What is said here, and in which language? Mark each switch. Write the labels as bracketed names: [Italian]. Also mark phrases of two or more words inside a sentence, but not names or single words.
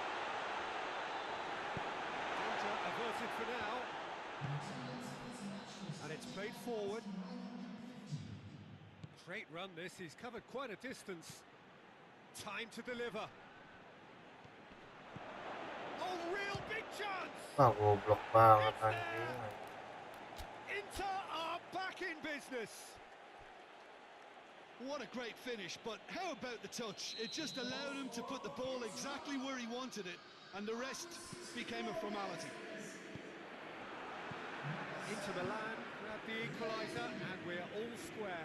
[English] Danger averted for now. And it's played forward. Great run this, he's covered quite a distance. Time to deliver. Oh, real big chance! [Indonesian] goblok banget anjing. [English] Inter are back in business. What a great finish, but how about the touch? It just allowed him to put the ball exactly where he wanted it, and the rest became a formality. Inter Milan grab the equaliser, and we're all square.